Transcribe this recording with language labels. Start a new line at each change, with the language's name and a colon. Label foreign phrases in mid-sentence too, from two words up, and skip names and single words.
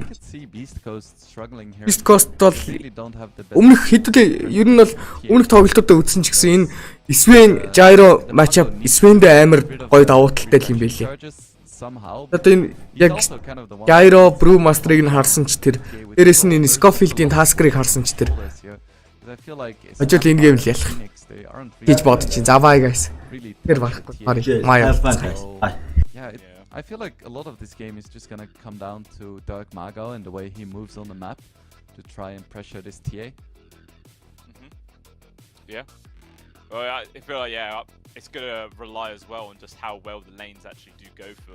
Mongolian: Beast Coast бол өмнөх хэдүүл ер нь бол өмнөх тоглолтуудаа үзсэн ч гэсэн энэ Sven Gyro matchup Sven-д амар гоё давуу талтай юм байлээ. Одоо энэ яг Gyro Brewmaster-ыг нь харсан ч тэр дээрэс нь энэ Scofield-ийн Tasker-ыг харсан ч тэр хожил энэ гейм л ялах гэж бодож чинь. За
English: bye guys.
Mongolian: Тэр барахгүй. Мая.
English: I feel like a lot of this game is just gonna come down to Dirk Margo and the way he moves on the map to try and pressure this TA. Yeah. Well, I feel like it's gonna rely as well on just how well the lanes actually do go for